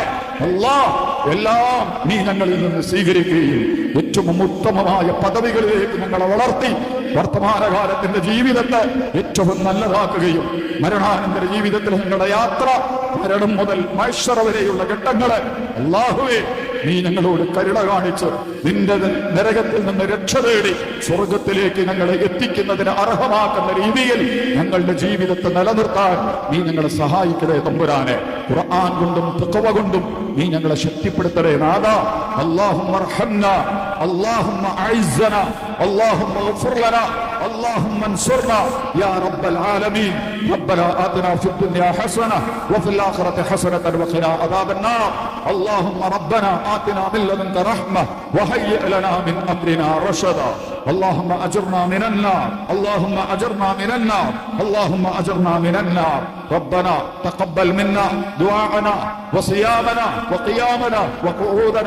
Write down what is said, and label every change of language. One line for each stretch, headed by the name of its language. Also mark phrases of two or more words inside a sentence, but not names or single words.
Malayalam: അല്ലാഹ്, എല്ലാം നീ ഞങ്ങളിൽ നിന്ന് സ്വീകരിക്കുകയും ഏറ്റവും ഉത്തമമായ പദവികളിലേക്ക് ഞങ്ങളെ വളർത്തി വർത്തമാനകാലത്തിന്റെ ജീവിതത്തെ ഏറ്റവും നല്ലതാക്കുകയും മരണാനന്തര ജീവിതത്തിൽ ഞങ്ങളുടെ യാത്ര, മരണം മുതൽ മഹ്ശറ വരെയുള്ള ഘട്ടങ്ങളെ അല്ലാഹുവേ നീ ഞങ്ങളോട് കരുണ കാണിച്ച് നിന്റെ നരകത്തിൽ നിന്ന് രക്ഷ തേടി സ്വർഗത്തിലേക്ക് ഞങ്ങളെ എത്തിക്കുന്നതിന് അർഹമാക്കുന്ന രീതിയിൽ ഞങ്ങളുടെ ജീവിതത്തെ നിലനിർത്താൻ നീ ഞങ്ങളെ സഹായിക്കണേ തമ്പുരാനെ. ഖുർആൻ കൊണ്ടും തഖ്വ കൊണ്ടും നീ ഞങ്ങളെ ശക്തിപ്പെടുത്തണേ നാഥ.
Arabic: اللهم ارحمنا، اللهم أعزنا، اللهم اغفر لنا, اللهم انصرنا يا رب العالمين. ربنا آتنا في الدنيا حسنة وفي الآخرة حسنة وقنا عذاب النار. اللهم ربنا آتنا من لدنك رحمة وهيئ لنا من أمرنا رشدا اللهم أجرنا من النار اللهم أجرنا من النار اللهم أجرنا من النار ربنا تقبل منا دعاءنا وصيامنا وقيامنا وقعودنا